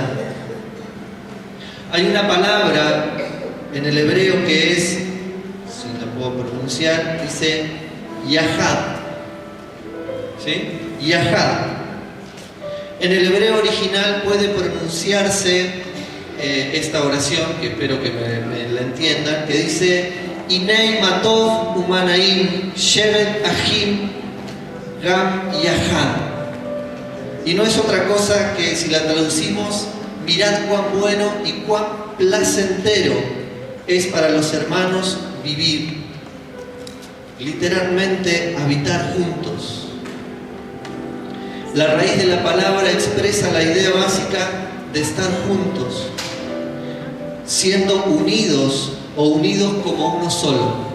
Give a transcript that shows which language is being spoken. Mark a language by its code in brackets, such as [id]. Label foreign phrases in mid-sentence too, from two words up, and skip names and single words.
[es] Hay una palabra en el hebreo que es, si la puedo pronunciar, dice Yahad. ¿Sí? Yahad. En el hebreo original puede pronunciarse esta oración, que espero que me la entiendan, que dice: [he] הנה מה טוב ומה נעים שבת אחים גם יחד. [es] Y no es otra cosa que, si la traducimos: mirad cuán bueno y cuán placentero es para los hermanos vivir. Literalmente, habitar juntos. La raíz de la palabra expresa la idea básica de estar juntos, siendo unidos o unidos como uno solo.